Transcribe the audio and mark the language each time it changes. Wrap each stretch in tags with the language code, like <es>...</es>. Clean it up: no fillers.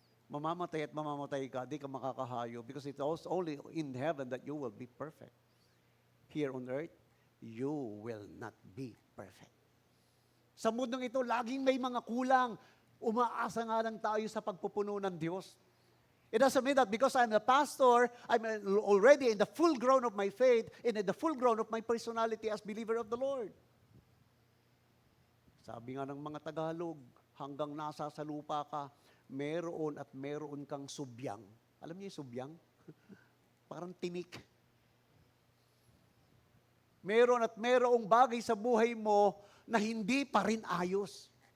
<tl>Mamamatay at mamamatay ka, di ka makakahayo</tl> <en>because it's only in heaven that you will be perfect. Here on earth, you will not be perfect.</en> <tl>Sa mundong ito, laging may mga kulang. Umaasa nga lang tayo sa pagpupuno ng Diyos.</tl> <en>It doesn't mean that because I'm a pastor, I'm already in the full grown of my faith and in the full grown of my personality as believer of the Lord.</en> <tl>Sabi nga ng mga Tagalog, hanggang nasa sa lupa ka, meron at meron kang subyang. Alam niyo yung subyang? Parang tinik. Meron at merong bagay sa buhay mo na hindi pa rin ayos.</tl>